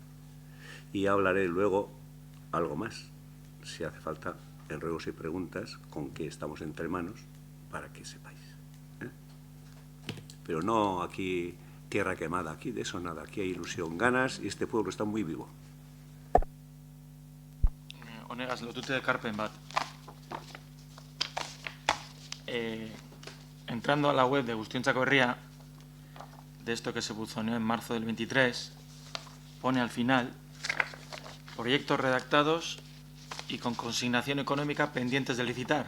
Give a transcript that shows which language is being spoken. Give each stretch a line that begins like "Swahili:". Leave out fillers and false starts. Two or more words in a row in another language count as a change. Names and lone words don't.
Spanish: Y hablaré luego algo más, si hace falta, en ruegos y preguntas, con qué estamos entre manos, para que sepáis. Pero no aquí tierra quemada, aquí de eso nada. Aquí hay ilusión, ganas, y este pueblo está muy vivo.
Basque: Honegaz, lotute ekarpen bat.
Spanish: Entrando a la web de Guztiontzako Herria, de esto que se buzoneó en marzo del 23, pone al final proyectos redactados y con consignación económica pendientes de licitar.